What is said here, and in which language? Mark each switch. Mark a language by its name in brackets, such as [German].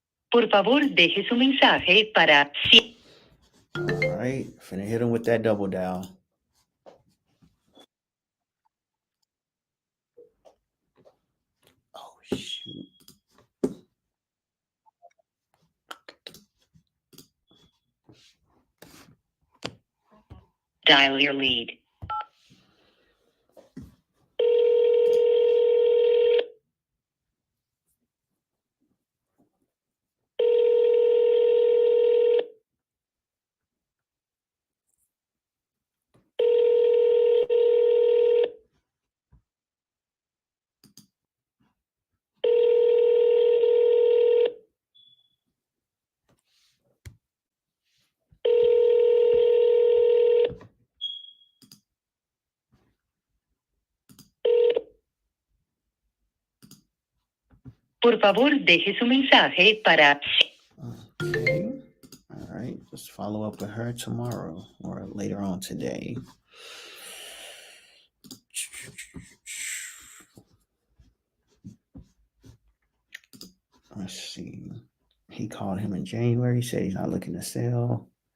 [Spanish] Por favor, deje su mensaje para... [English] All right, finna hit him with that double dial. Oh, shoot. Dial your lead. [Spanish] Por favor, deje su mensaje para... [English] Okay. All right. Just follow up with her tomorrow or later on today. Let's see. He called him in January. He said he's not looking to sell.